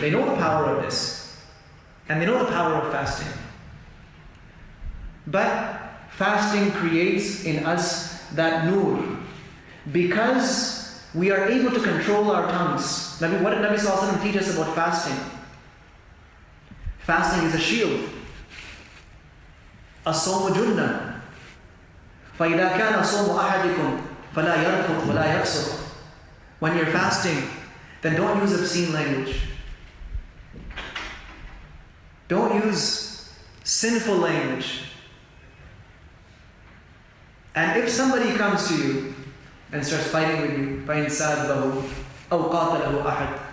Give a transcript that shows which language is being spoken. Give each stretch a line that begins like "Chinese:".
English: They know the power of this. And they know the power of fasting. But fasting creates in us that nur. Because we are able to control our tongues. What did Nabi Sallallahu Alaihi Wasallam teach us about fasting? Fasting is a shield.
Arabic: الصوم جنة فإذا كان صوم أحدكم فلا يرفث ولا يفسق.
English: When you're fasting, then don't use obscene language. Don't use sinful language. And if somebody comes to you and starts fighting with you,
Arabic: فإن سابه أو قاتله أحد,